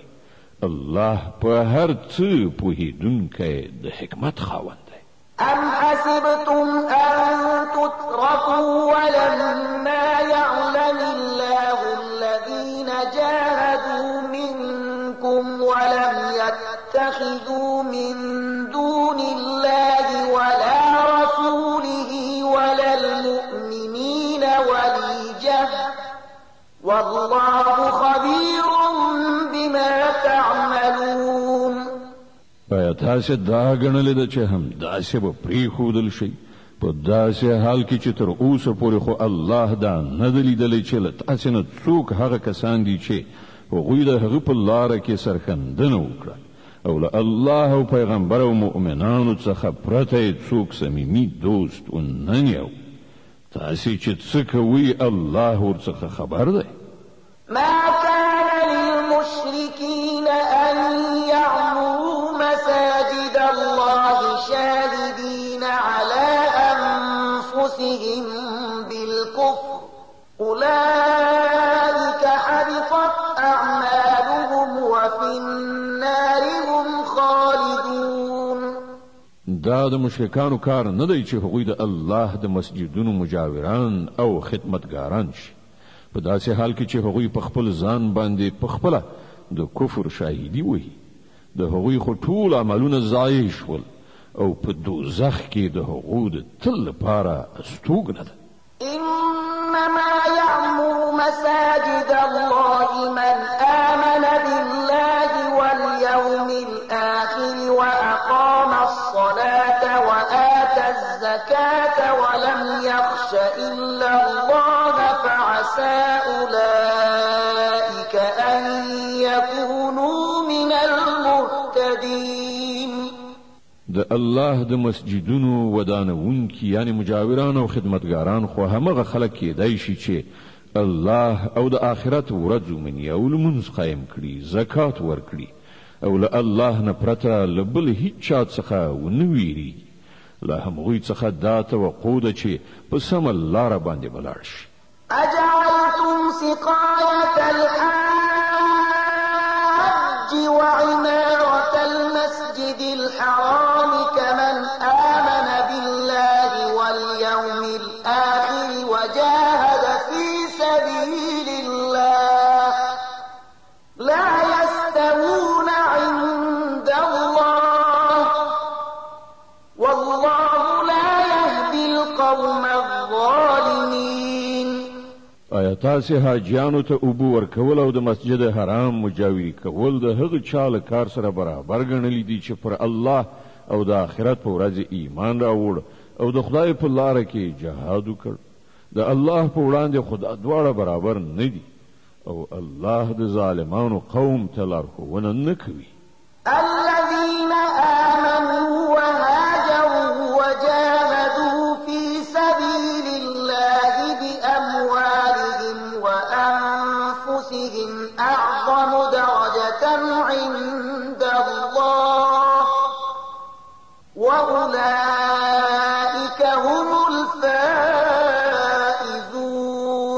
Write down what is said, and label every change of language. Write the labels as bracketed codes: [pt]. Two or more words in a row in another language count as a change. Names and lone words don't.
[ps] الله په هر څه پوهېدونکی د حکمت خاوند. [ar] أم حسبتم أن تتركوا ولما يعلم الله الذين جاهدوا منكم ولم يتخذوا من دون الله ولا رسوله ولا المؤمنين وليجة والله خبير بما تعملون. [ps] ایا تاسو دا غنل د چې هم داسې به پریښودل شي په داسې حال کې چې تر اوسه پورې خو الله دا نه دی لیدلی چې له تاسې نه څوک هغه کسان دي چې هغوی د هغه په لاره کې سرښندنه وکړه او له الله او پیغمبر او مؤمنانو څخه پرته څوک صمیمي دوست ونه نیو تاسې چې څه کوئ الله ورڅخه خبر دی. [ar] ما كان للمشركين أن يعمروا مساجد الله شاهدين على أنفسهم بالكفر أولئك حبطت أعمالهم وفي النار هم خالدون. [ps] دا د مشرکانو کار نه دی چې هغوی د الله د مسجدونو مجاوران او خدمتګاران شي په داسې حال کې چې هغوی په خپل ځان باندې په خپله د کفر شاهدي وهي د هغوی خو ټول عملونه ضایع شول او په دوزخ کې د هغو د تل لپاره استوګنه ده. [ar] إنما يعمر مساجد الله من آمن بالله واليوم الآخر وأقام الصلاة وآتى الزكاة ولم يخش إلا الله فعسى أولئك أن يكونوا من المهتدين. [ps] د الله د مسجدونو ودانونکي یعنی مجاوران او خدمتګاران خو همغه خلک کېدای شي چې الله او د آخرت ورځ ومني او لمونځ قایم کړي زکات ورکړي او له الله نه پرته له بل هیڅ چا څخه ونه ویریږي له همغوی څخه دا توقع ده چې په سمه لاره باندې ولاړ شي. [ar] أجعلتم سقاية الحاج وعمارة المسجد الحرام كمن آمن بالله واليوم الآخر وجاهد في سبيل الله لا يستوون عند الله والله لا يهدي القوم الظالمين. [ps] آیا تاسې حاجیانو ته اوبه ورکول او د مسجد حرام مجاوري کول د هغه چا له کار سره برابر ګڼلی دي چې پر الله او د آخرت په ورځ ایمان راوړ او د خدای په لاره کې جهاد وکړ د الله په وړاندې خو دا دواړه برابر نه دي او الله د ظالمانو قوم ته لارښوونه نه کوي. [ar] الذين آمنوا وهاجروا وجاهدوا في سبيل الله بأموالهم وأنفسهم أعظم درجة عند الله وأولئك هم الفائزون.